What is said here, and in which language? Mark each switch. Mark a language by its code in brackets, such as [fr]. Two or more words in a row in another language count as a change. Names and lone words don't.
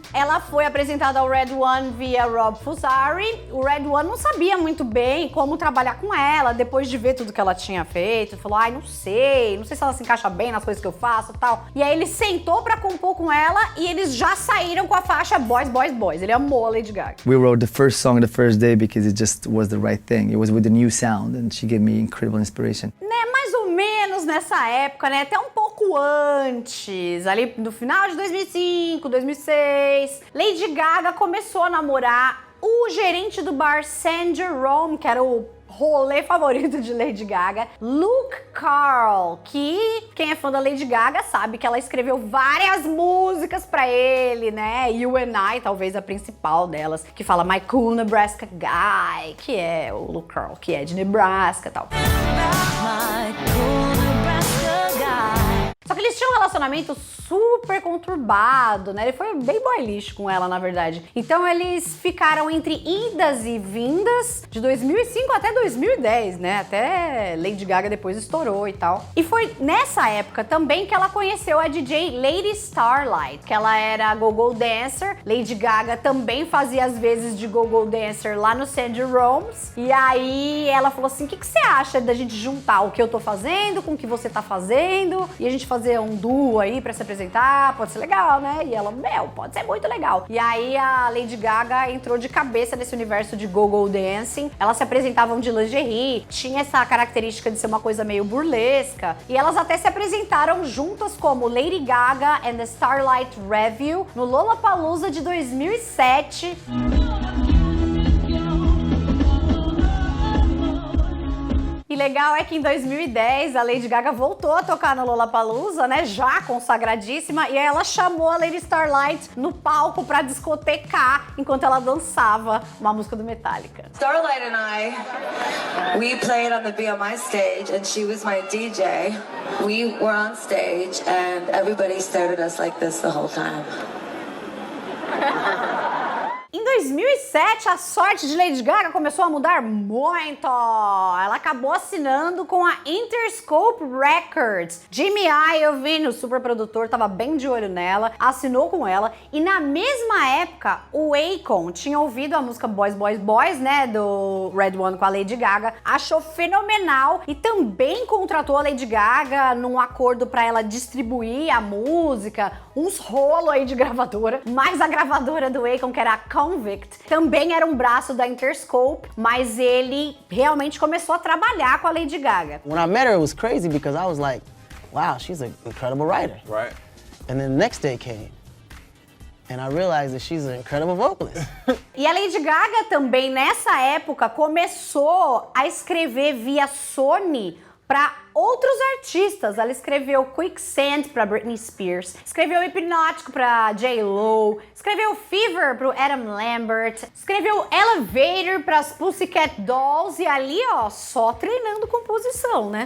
[pt] Ela foi apresentada ao Red One via Rob Fusari, o Red One não sabia muito bem como trabalhar com ela, depois de ver tudo que ela tinha feito, falou, não sei se ela se encaixa bem nas coisas que eu faço e tal. E aí ele sentou pra compor com ela e eles já saíram com a faixa Boys, Boys, Boys. Ele amou a Lady Gaga. [en] We wrote the first song the first day because it just was the right thing. It was with a new sound and she gave me incredible inspiration. [pt] Né, mais ou menos nessa época, né, até um pouco antes, ali no final de 2005, 2006, Lady Gaga começou a namorar o gerente do bar San Jerome, que era o rolê favorito de Lady Gaga, Luke Carl, que quem é fã da Lady Gaga sabe que ela escreveu várias músicas pra ele, né? You and I, talvez a principal delas, que fala My Cool Nebraska Guy, que é o Luke Carl, que é de Nebraska e tal. Só que eles tinham um relacionamento super conturbado, né? Ele foi bem boy lixo com ela, na verdade. Então eles ficaram entre idas e vindas de 2005 até 2010, né? Até Lady Gaga depois estourou e tal. E foi nessa época também que ela conheceu a DJ Lady Starlight, que ela era [en] go-go dancer. [pt] Lady Gaga também fazia às vezes de [en] go-go dancer [pt] lá no San Jerome's. E aí ela falou assim, o que você acha da gente juntar o que eu tô fazendo com o que você tá fazendo? E a gente fazer um duo aí pra se apresentar, pode ser legal, né? E ela, pode ser muito legal. E aí a Lady Gaga entrou de cabeça nesse universo de [en] go-go dancing. [pt] Elas se apresentavam de lingerie, tinha essa característica de ser uma coisa meio burlesca. E elas até se apresentaram juntas como Lady Gaga and the Starlight Revue no Lollapalooza de 2007. E legal é que em 2010 a Lady Gaga voltou a tocar no Lollapalooza, né, já consagradíssima, e aí ela chamou a Lady Starlight no palco pra discotecar enquanto ela dançava uma música do Metallica. [en] Starlight and we played on the BMI stage and she was my DJ. We were on stage and everybody stared at us like this the whole time. [pt] Em 2007, a sorte de Lady Gaga começou a mudar muito. Ela acabou assinando com a Interscope Records. Jimmy Iovine, o super produtor, estava bem de olho nela, assinou com ela. E na mesma época, o Akon tinha ouvido a música Boys, Boys, Boys, né, do Red One com a Lady Gaga, achou fenomenal e também contratou a Lady Gaga num acordo para ela distribuir a música, uns rolos aí de gravadora. Mas a gravadora do Akon, que era a Convict, também era um braço da Interscope, mas ele realmente começou a trabalhar com a Lady Gaga. [en] When I met her, it was crazy because I was like, wow, she's an incredible writer. Right. And then the next day came, and I realized that she's an incredible vocalist. [pt] E a Lady Gaga também, nessa época, começou a escrever via Sony para outros artistas. Ela escreveu Quicksand para Britney Spears, escreveu Hipnótico para J.Lo, escreveu Fever para Adam Lambert, escreveu Elevator para as Pussycat Dolls e ali, ó, só treinando composição, né?